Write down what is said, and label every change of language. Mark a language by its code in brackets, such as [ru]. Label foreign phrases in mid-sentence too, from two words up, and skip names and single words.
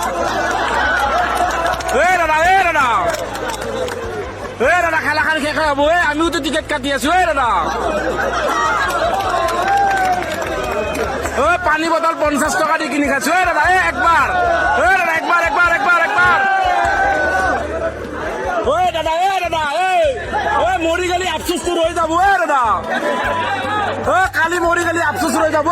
[as] দাদা দাদা দাদা খেলাখান শেষে হব, আমিও তো টিকেট কাটি আছো। দাদা পানী বটল 50 টকা দি কিনি খাইছো। দাদা একবার, দাদা একবার একবার একবার একবার। দাদা দাদা মরি গেলি আফসোসটো রয়ে যাব। দাদা কালি মরি গেলি আফসোস রয়ে যাব।